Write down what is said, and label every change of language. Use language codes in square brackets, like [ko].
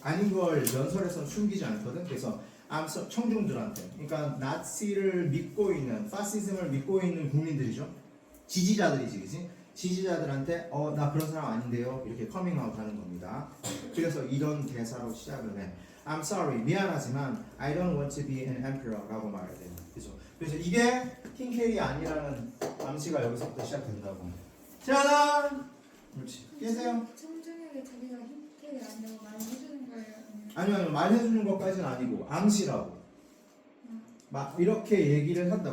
[ko] 아닌 걸 연설에서 숨기지 않거든. 그래서 청중들한테, 그러니까 나치를 믿고 있는, 파시즘을 믿고 있는 국민들이죠. 지지자들이지, 그지? 지지자들한테 나 그런 사람 아닌데요. 이렇게 커밍아웃 하는 겁니다. 그래서 이런 대사로 시작을 해. [en] I'm sorry, [ko] 미안하지만 [en] I don't want to be an emperor라고 [ko] 말해야 돼요. 그죠? 그래서 이게 흰켈이 아니라는 암시가 여기서부터 시작된다고. 짜잔! 그렇지. 계세요? 청중에게 자기가 흰켈이 아니라고 말해주는 거예요? 아니요, 말해주는 것까지는 아니고 암시라고. 막 이렇게 얘기를 한다.